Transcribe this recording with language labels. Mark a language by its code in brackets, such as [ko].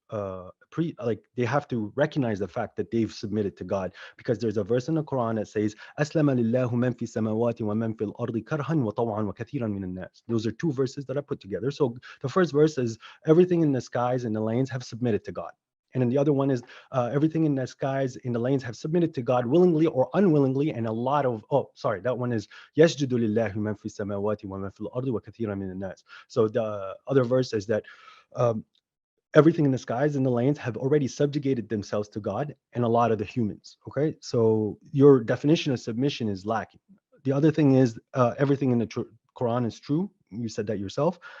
[en] they have to recognize the fact that they've submitted to God, because there's a verse in the Quran that says [ar] أَسْلَمَ لِلَّهُ مَنْ فِي السَّمَاوَاتِ وَمَنْ فِي الْأَرْضِ كَرْهًا وَطَوْعًا وَكَثِيرًا مِنَ النَّاسِ. [en] Those are two verses that I put together. So the first verse is everything in the skies and the lands have submitted to God. And then the other one is everything in the skies, in the lanes have submitted to God willingly or unwillingly. And a lot of, that one is [ar] يَسْجُدُ لِلَّهِ مَنْ فِي السَّمَاوَاتِ وَمَنْ فِي الْأَرْضِ وَكَثِيرًا مِنَ النَّاسِ. [en] So the other verse is that um, everything in the skies and the lands have already subjugated themselves to God and a lot of the humans. Okay. So your definition of submission is lacking. The other thing is everything in the Quran is true. You said that yourself.